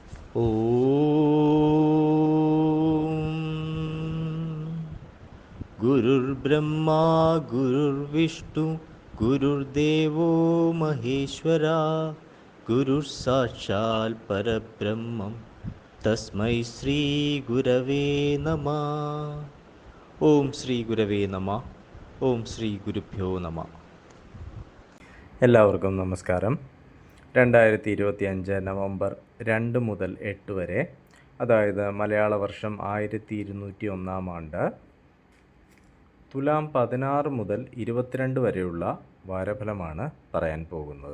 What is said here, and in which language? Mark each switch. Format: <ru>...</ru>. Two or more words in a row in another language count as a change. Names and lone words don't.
<sa>गुरुर्ब्रह्मा गुरुर्विष्णु गुरुर्देवो महेश्वरा गुरुः परब्रह्मं तस्मै श्रीगुरवे नमः. ഓം ശ്രീ ഗുരവേ നമ. ഓം ശ്രീ ഗുരുഭ്യോ നമ.</sa> <ml>എല്ലാവർക്കും നമസ്കാരം. 2025 നവംബർ 2 മുതൽ 8 വരെ, അതായത് മലയാള വർഷം 1201 ആണ്ട്, തുലാം 16 മുതൽ 22 വരെയുള്ള വാരഫലമാണ് പറയാൻ പോകുന്നത്.</ml>